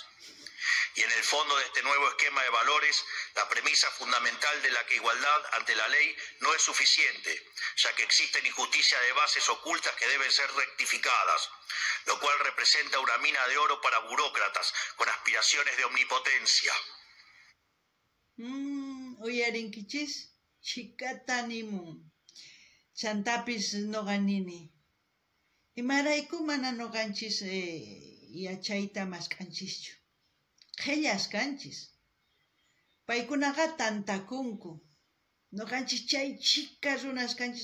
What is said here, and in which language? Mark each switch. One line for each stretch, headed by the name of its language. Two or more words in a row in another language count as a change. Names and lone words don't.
Spanish: Y en el fondo de este nuevo esquema de valores, la premisa fundamental de la que igualdad ante la ley no es suficiente, ya que existen injusticias de bases ocultas que deben ser rectificadas, lo cual representa una mina de oro para burócratas con aspiraciones de omnipotencia.
Quechua: Uyarinkichis chikatanimun chantapis noqanini imarayku mana noqanchis yachayta masqanchischu qellas kanchis paykunaqa tantakunku noqanchis chay chika runas kanchis